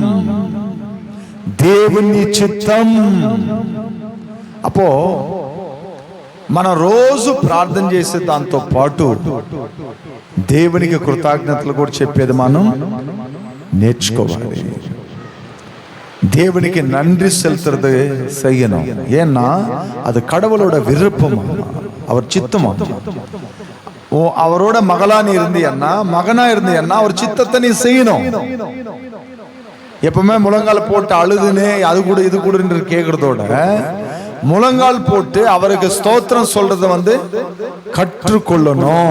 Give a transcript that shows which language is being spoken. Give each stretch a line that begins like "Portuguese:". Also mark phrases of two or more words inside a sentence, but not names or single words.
Telugu: దేవుని చిత్తం. అపో మనం రోజు ప్రార్థన చేసే దాంతో పాటు దేవునికి కృతజ్ఞతలు కూడా చెప్పేది మనం నేర్చుకోవాలి.
Tamil: దేవునికి நன்றி செலுத்துறது செய்யணும். ஏன்னா அது கடவுளோட விருப்பம், அவர் சித்தம். அவரோட மகளா நீ இருந்தியன்னா, மகனா இருந்தியன்னா அவர் சித்தத்தை நீ செய்யணும். எப்பவுமே முழங்கால் போட்டு அழுதுன்னு அது கூட இது கூட கேட்கறதோட முழங்கால் போட்டு அவருக்கு ஸ்தோத்திரம் சொல்றத கற்றுக்கொள்ளணும்.